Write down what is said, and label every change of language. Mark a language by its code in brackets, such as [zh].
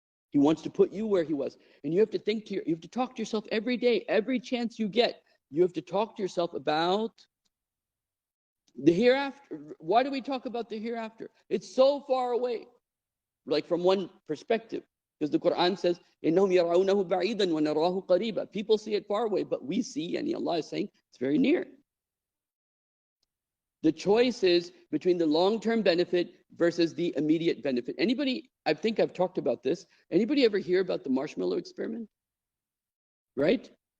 [en] He wants to put you where he was. And you have to you have to talk to yourself every day, every chance you get. You have to talk to yourself about the hereafter. Why do we talk about the hereafter? It's so far away. Like from one perspective. Because the Quran says, [ar] إِنَّهُمْ يَرَعُونَهُ بَعِيدًا وَنَرَاهُ قَرِيبًا. [en] People see it far away, but we see, and Allah is saying, it's very near. The choice is between the long-term benefit versus the immediate benefit. Anybody, I think I've talked about this. Anybody ever hear about the marshmallow experiment? Right?